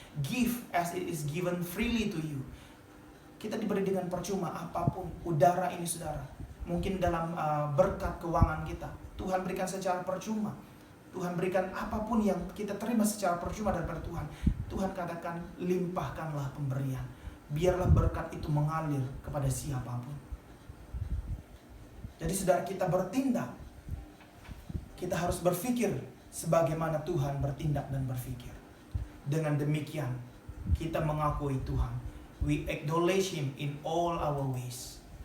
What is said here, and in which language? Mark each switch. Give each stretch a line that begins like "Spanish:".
English: Give as it is given freely to you.
Indonesian: Kita diberi dengan percuma apapun. Udara ini saudara, mungkin dalam berkat keuangan kita, Tuhan berikan secara percuma. Tuhan berikan apapun yang kita terima secara percuma daripada Tuhan. Tuhan katakan, limpahkanlah pemberian. Biarlah berkat itu mengalir kepada siapapun. Jadi saudara, kita bertindak, kita harus berpikir sebagaimana Tuhan bertindak dan berpikir. Dengan demikian, kita mengakui Tuhan.
English: We acknowledge Him in all our ways.